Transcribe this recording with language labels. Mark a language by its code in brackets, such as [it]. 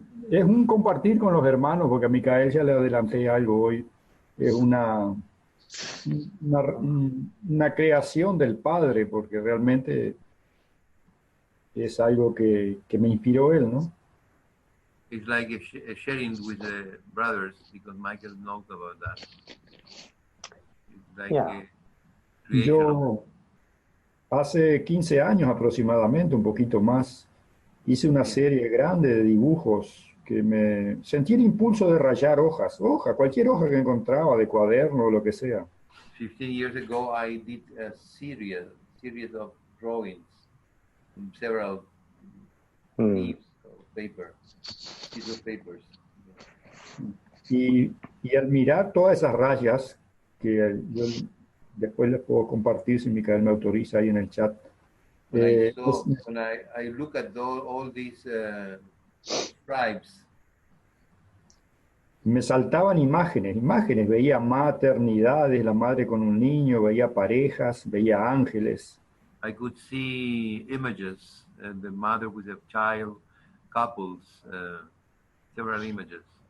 [es] Es un compartir con los hermanos, porque a Micael ya le adelanté algo hoy. Es una creación del Padre, porque realmente es algo que me inspiró él, ¿no? [en] It's like a sharing with the brothers, because Michael knows about that. It's like Yeah. a creation. [es] Yo hace 15 años aproximadamente, un poquito más, hice una serie grande de dibujos que me sentí el impulso de rayar cualquier hoja que encontraba, de cuaderno o lo que sea. [en] 15 years ago, I did a series of drawings from several leaves of paper, pieces of papers. [es] Y al mirar todas esas rayas, que yo después les puedo compartir si Micael me autoriza ahí en el chat. [en] When I look at all these stripes, [es] me saltaban imágenes, veía maternidades, la madre con un niño, veía parejas, veía ángeles. [en] I could see images, the mother with a child, couples, several images.